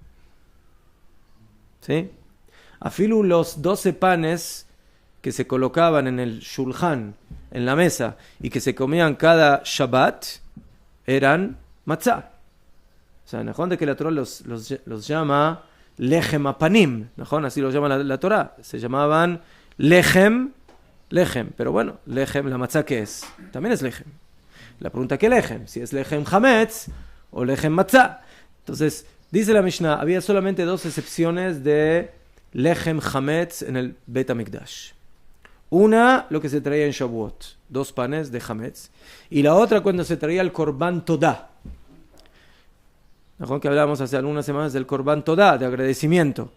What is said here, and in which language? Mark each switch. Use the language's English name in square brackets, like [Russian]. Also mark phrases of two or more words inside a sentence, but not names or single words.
[Spanish] ¿Sí? Afilu los 12 panes que se colocaban en el shulchan, en la mesa, y que se comían cada Shabbat, eran matzah. O sea, ¿no? De que la Torah los llama [Hebrew] לחם הפנים, [Spanish] ¿no? Así los llama la Torah. Se llamaban lechem, pero bueno, lechem, la matzah, ¿qué es? También es lechem. La pregunta, ¿qué lechem? Si es [Hebrew] לחם חמץ [Spanish] o [Hebrew] לחם מצה. [Spanish] Entonces, dice la Mishnah, había solamente 2 excepciones de [Hebrew] לחם חמץ [Spanish] en el Bet HaMikdash. Una, lo que se traía en Shavuot, 2 panes de hametz. Y la otra, cuando se traía el [Hebrew] קרבן תודה. [Spanish] Que hablábamos hace algunas semanas del [Hebrew] קרבן תודה, [Spanish] de agradecimiento.